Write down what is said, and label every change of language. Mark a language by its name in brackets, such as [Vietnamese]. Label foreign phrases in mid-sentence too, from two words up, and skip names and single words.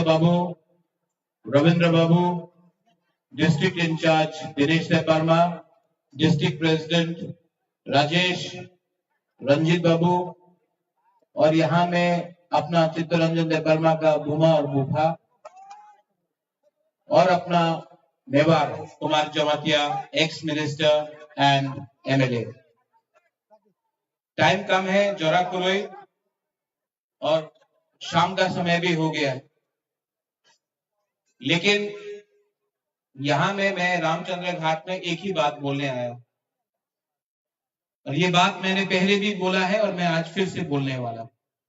[English] Babu, Ravindra Babu, District in Charge Dinesh Debarma, District President Rajesh, Ranjit Babu, [Hindi] और यहाँ में अपना चित्तरंजन देवर्मा का बुमा और बुफा और अपना मेवाड़ कुमार जमातिया [English] ex minister and MLA [Hindi] टाइम कम है, जोरा कुरोई और शाम का समय भी हो गया है, लेकिन यहां में मैं रामचंद्र घाट में एक ही बात बोलने आया हूं, और ये बात मैंने पहले भी बोला है और मैं आज फिर से बोलने वाला हूं।